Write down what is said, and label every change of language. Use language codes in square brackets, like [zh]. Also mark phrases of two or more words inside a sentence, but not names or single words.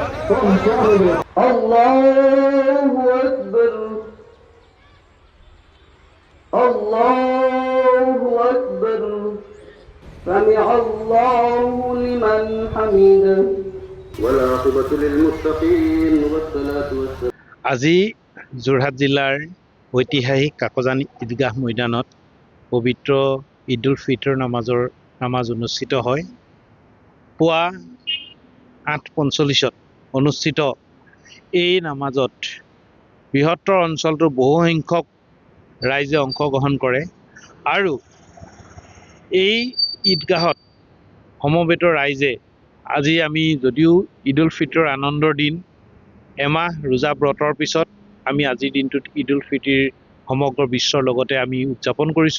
[ar] Allahu Akbar. Allahu Akbar. سمع الله لمن حمده والعاقبة للمتقين والصلاة والسلام. [as] আজি যোৰহাট জিলাৰ ঐতিহাসিক কাকজান ঈদগাহ ময়দানত পবিত্ৰ ঈদ উল ফিতৰ নামাজ অনুষ্ঠিত হয়। পুৱা 8:45 অনুষ্ঠিত এই নামাজত বৃহত্তৰ অঞ্চলটোৰ বহু সংখ্যক ৰাইজে অংশগ্ৰহণ কৰে আৰু এই ঈদগাহত সমবেত ৰাইজে আজি আমি যদিও ঈদ উল ফিতৰ আনন্দৰ দিন, এমাহ ৰোজা ব্ৰতৰ পিছত আমি আজিৰ দিনটোত ঈদ উল ফিতৰ সমগ্ৰ বিশ্বৰ লগতে আমি উদযাপন কৰিছোঁ।